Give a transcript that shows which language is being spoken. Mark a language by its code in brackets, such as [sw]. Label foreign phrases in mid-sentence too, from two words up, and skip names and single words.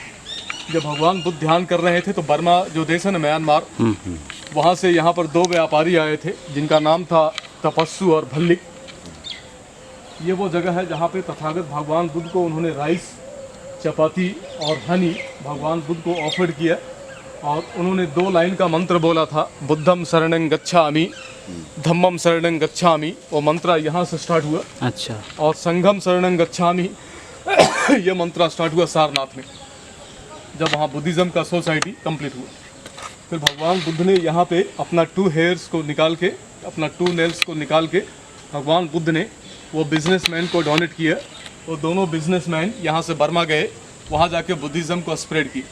[hi] जब भगवान बुद्ध ध्यान कर रहे थे तो बर्मा जो देश है ना, म्यांमार, वहाँ से यहाँ पर 2 व्यापारी आए थे जिनका नाम था तपस्सु और भल्लिक। ये वो जगह है जहाँ पे तथागत भगवान बुद्ध को उन्होंने राइस, चपाती और हनी भगवान बुद्ध को ऑफर किया और उन्होंने 2 लाइन का मंत्र बोला था, [pi] बुद्धम शरणं गच्छामि, धम्मम शरणं गच्छामि। [hi] वो मंत्र यहाँ से स्टार्ट हुआ। अच्छा। और [pi] संघम शरणं गच्छामि [hi] ये मंत्र स्टार्ट हुआ सारनाथ में, जब वहाँ बुद्धिज़्म का [en] society complete [hi] हुआ। फिर भगवान बुद्ध ने यहाँ पे अपना 2 हेयर्स को निकाल के, अपना 2 नेल्स को निकाल के भगवान बुद्ध ने वो बिजनेसमैन को डोनेट किया। वो दोनों बिजनेसमैन यहाँ से बर्मा गए, वहाँ जाके बुद्धिज़्म को स्प्रेड की।